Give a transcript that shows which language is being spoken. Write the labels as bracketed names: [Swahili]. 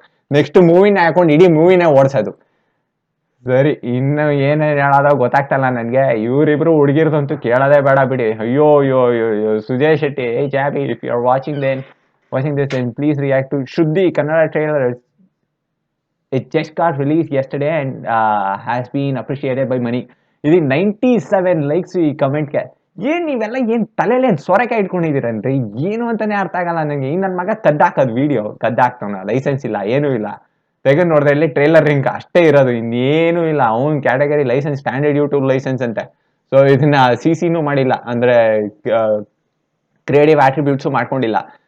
[Kannada] Next ಮೂವಿನ ಹಾಕೊಂಡು ಇಡೀ ಮೂವಿನೇ ಓಡಿಸೋದು. ಸರಿ, ಇನ್ನು ಏನೇನು ಹೇಳೋದ ಗೊತ್ತಾಗ್ತಲ್ಲ ನನ್ಗೆ. ಇವರಿಬ್ರು ಹುಡುಗಿರ್ದಂತೂ ಕೇಳೋದೇ ಬೇಡ ಬಿಡಿ. ಅಯ್ಯೋ ಅಯ್ಯೋ ಅಯ್ಯೋ Sujay Shetty, Jabi, [English] If you are watching this then please react to Shuddhi Kannada trailer. It just got released yesterday and has been appreciated by many. [Kannada] ಇದು 97 ಲೈಕ್ಸ್ ಈ ಕಮೆಂಟ್ಗೆ. ನೀವೆಲ್ಲ ತಲೆಯಲ್ಲಿ ಸೊರೆಕಾಯಿ ಇಟ್ಕೊಂಡಿದ್ದೀರನ್ರಿ, ಏನು ಅಂತಾನೆ ಅರ್ಥ ಆಗಲ್ಲ ನನಗೆ. ಈ ನನ್ನ ಮಗ ಕದ್ದಾಕೋದು ವಿಡಿಯೋ ಕದ್ದಾಕ್ತಾನ, ಲೈಸೆನ್ಸ್ ಇಲ್ಲ ಏನೂ ಇಲ್ಲ. ತೆಗೆದು ನೋಡಿದ್ರೆ ಇಲ್ಲಿ ಟ್ರೇಲರ್ ಲಿಂಕ್ ಅಷ್ಟೇ ಇರೋದು, ಇನ್ನೇನು ಇಲ್ಲ. ಅವನ್ category licence standard YouTube licence ಅಂತೆ. ಸೊ ಇದನ್ನ CCನೂ ಮಾಡಿಲ್ಲ, ಅಂದ್ರೆ ಕ್ರಿಯೇಟಿವ್ ಆಟ್ರಿಬ್ಯೂಟ್ಸು ಮಾಡ್ಕೊಂಡಿಲ್ಲ.